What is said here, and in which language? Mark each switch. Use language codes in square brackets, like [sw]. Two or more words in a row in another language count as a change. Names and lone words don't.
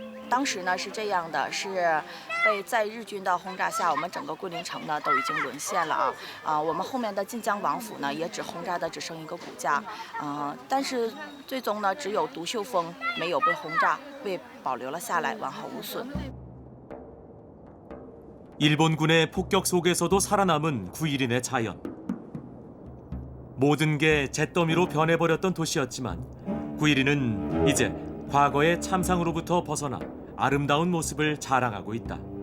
[zh] 当时呢是这样的，是被在日军的轰炸下，我们整个桂林城呢都已经沦陷了我们后面的晋江王府呢也只轰炸的只剩一个骨架但是最终呢只有独秀峰没有被轰炸，被保留了下来，完好无损。 [ko] 일본군의 폭격 속에서도 살아남은 9.11의 자연. 모든 게 잿더미로 변해버렸던 도시였지만 9.12는 이제 과거의 참상으로부터 벗어나 아름다운 모습을 자랑하고 있다.